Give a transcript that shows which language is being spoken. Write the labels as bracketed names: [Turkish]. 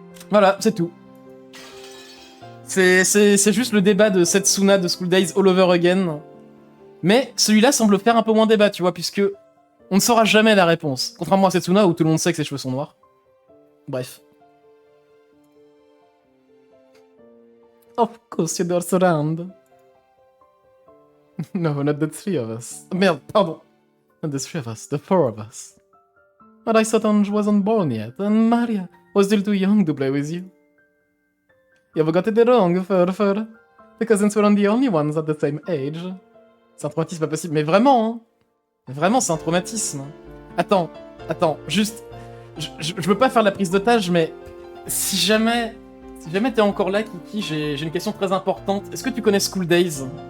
[French] Voilà, c'est tout. C'est juste le débat de Setsuna de School Days All Over Again. Mais celui-là semble faire un peu moins débat, tu vois, puisque on ne saura jamais la réponse. Contrairement à Setsuna où tout le monde sait que ses cheveux sont noirs. Bref. [English] Of course you don't surround. No, not the 3 of us. [French] Merde, pardon. [English] Not the 3 of us, the 4 of us. But I thought Ange wasn't born yet, and Maria was still too young to play with you. You've got it wrong, Furfur. The cousins weren't the only ones at the same age. [French] C'est un traumatisme pas possible, mais vraiment, hein. Vraiment, c'est un traumatisme. Attends, juste... Je veux pas faire la prise d'otage, mais... Si jamais t'es encore là, Kiki, j'ai une question très importante. Est-ce que tu connais School Days?